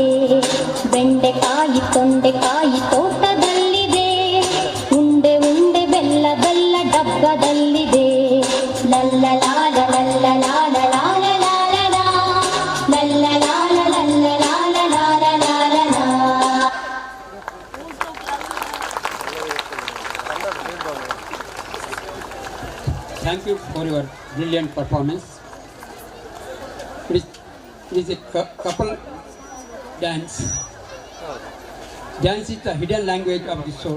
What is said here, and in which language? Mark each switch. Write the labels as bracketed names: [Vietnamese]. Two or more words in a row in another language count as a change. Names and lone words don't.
[Kannada] ಬೆಂಡೆಕಾಯಿ ತೊಂಡೆಕಾಯಿ ತೋಟದಲ್ಲಿದೆ. ಉಂಡೆ ಉಂಡೆ ಬೆಲ್ಲ ಬೆಲ್ಲ ಡಬ್ಬದಲ್ಲಿದೆ. ಲಲ್ಲ ಲಾಲ ಲಲ್ಲ ಲಾಲ ಲಾಲ ಲಾಲ ಲಾ. ಲಲ್ಲ ಲಾಲ ಲಲ್ಲ ಲಾಲ ಲಾಲ ಲಾಲ ಲಾ. [English] Thank you for your brilliant performance. It is a couple dance. Dance is the hidden language of the soul.